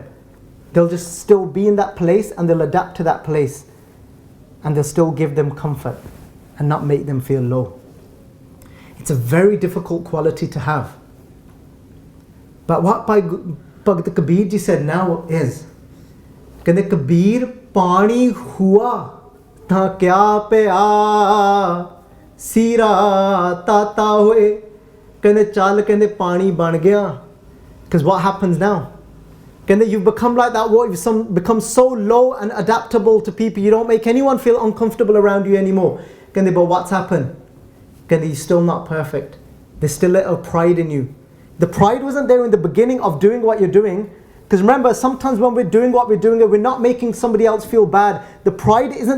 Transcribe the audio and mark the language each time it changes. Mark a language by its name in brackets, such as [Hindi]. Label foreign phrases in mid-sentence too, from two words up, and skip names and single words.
[English] They'll just still be in that place and they'll adapt to that place. And they'll still give them comfort and not make them feel low. It's a very difficult quality to have. But what Bhagavad Kabir ji said now is, [Punjabi] ਕਹਿੰਦੇ ਕਬੀਰ ਪਾਣੀ ਹੂਆ ਤਾ ਕਿਆ ਪੀਆ ਸੀਰਾ ਤਾਤਾ ਹੋਏ ਕਹਿੰਦੇ ਚੱਲ ਕਹਿੰਦੇ ਪਾਣੀ ਬਣ ਗਿਆ [English] because what happens now ਕਹਿੰਦੇ you've become like that water you've become so low and adaptable to people you don't make anyone feel uncomfortable around you anymore ਕਹਿੰਦੇ but what's happened ਕਹਿੰਦੇ you're still not perfect there's still a little pride in you the pride wasn't there in the beginning of doing what you're doing because remember sometimes when we're doing what we're doing we're not making somebody else feel bad the pride isn't